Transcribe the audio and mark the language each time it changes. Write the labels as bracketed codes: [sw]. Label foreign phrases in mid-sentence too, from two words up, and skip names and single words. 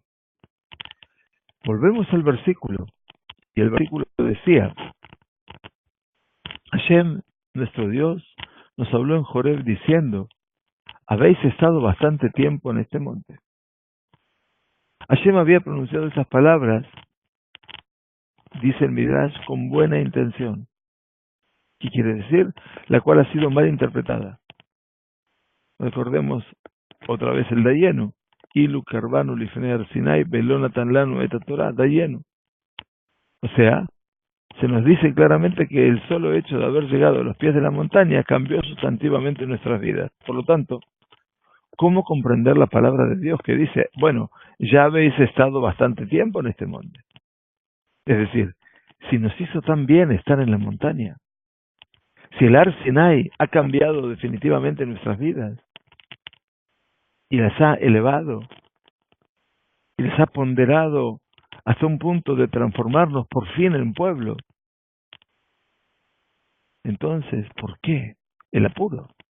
[es] Volvemos al versículo, y el versículo decía: Hashem, nuestro Dios, nos habló en Joreb diciendo: habéis estado bastante tiempo en este monte. Hashem había pronunciado esas palabras, dice el Midrash, con buena intención. ¿Qué quiere decir? La cual ha sido mal interpretada. Recordemos otra vez el Dayenu. [he] אילו קרבנו לפני סיני ולא נתן לנו את התורה דיינו. [es] O sea, se nos dice claramente que el solo hecho de haber llegado a los pies de la montaña cambió sustantivamente nuestras vidas. Por lo tanto, ¿cómo comprender la palabra de Dios que dice, bueno, ya habéis estado bastante tiempo en este monte? Es decir, si nos hizo tan bien estar en la montaña, si el Har Sinai ha cambiado definitivamente nuestras vidas y las ha elevado y les ha ponderado hasta un punto de transformarnos por fin en pueblo, entonces, ¿por qué el apuro?